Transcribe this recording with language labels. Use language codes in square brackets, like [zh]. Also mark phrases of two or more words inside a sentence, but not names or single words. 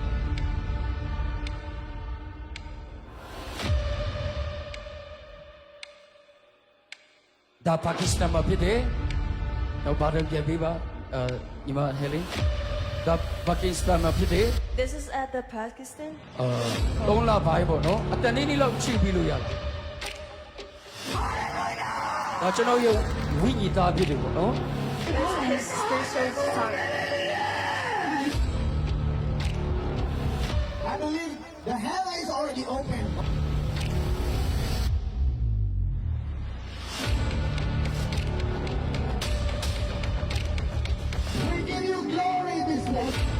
[my] ဒါပါကစ္စတန်မှာဖြစ်တယ်တော့ဘာလို့ပြန်ပြီးပါညီမဟဲလင်းဒါပါကစ္စတန်မှာဖြစ်တယ် [en] This is at the Pakistan. [my] 3 လပိုင်းပေါ့နော်အတန်လေးလောက်ချိပြီးလို့ရတယ်ဒါကျွန်တော်ရဲ့ဝိညာဉ်သားဖြစ်တယ်ပေါ့နော် [en] This is Christian's time. I believe the hell is already open. We give you glory this day.